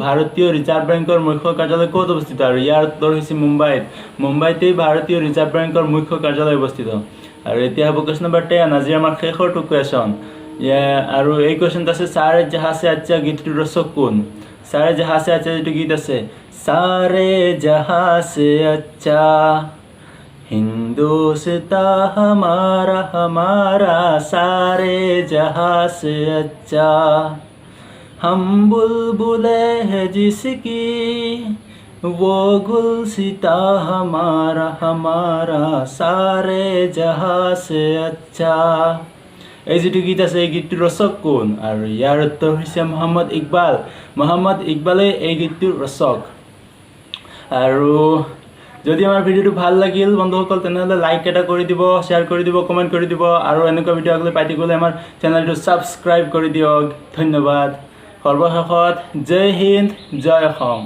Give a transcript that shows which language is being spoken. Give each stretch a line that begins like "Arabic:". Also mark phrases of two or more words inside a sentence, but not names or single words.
Assamese: আৰু ইয়াৰ উত্তৰ হৈছে মুম্বাইতে ভাৰতীয় ৰিজাৰ্ভ বেংকৰ মুখ্য কাৰ্যালয় অৱস্থিত আৰু এতিয়া
English: question number
Assamese: 10 আজি আমাৰ শেষৰটো কোৱেশ্চন আৰু এই কোৱেশ্চনটো আছে
Hindi: सारे जहां से अच्छा
Assamese: গীতটোৰ ৰচক কোন
Hindi: सारे जहां से अच्छा
Assamese: যেটো গীত আছে
Hindi: सारे जहां से अच्छा हिंदुस्तान हमारा सारे जहां से अच्छा हम बुलबुलें हैं जिसकी वो गुलसिता हमारा सारे जहां से अच्छा
Assamese: এই যেটো গীত আছে এই গীতটোৰ ৰচক কোন আৰু ইয়াৰ উত্তৰ হৈছে মোহাম্মদ ইকবালে এই গীতটোৰ ৰচক আৰু যদি আমাৰ ভিডিওটো ভাল লাগিল বন্ধুসকল তেনেহলে লাইক এটা কৰি দিব শেয়াৰ কৰি দিব কমেন্ট কৰি দিব আৰু এনেকুৱা ভিডিও আগলৈ পাই থাকিবলৈ আমাৰ চেনেলটো সাবস্ক্ৰাইব কৰি দিয়ক ধন্যবাদ সৰ্বশেষত
Hindi: जय हिंद
Assamese: জয় অসম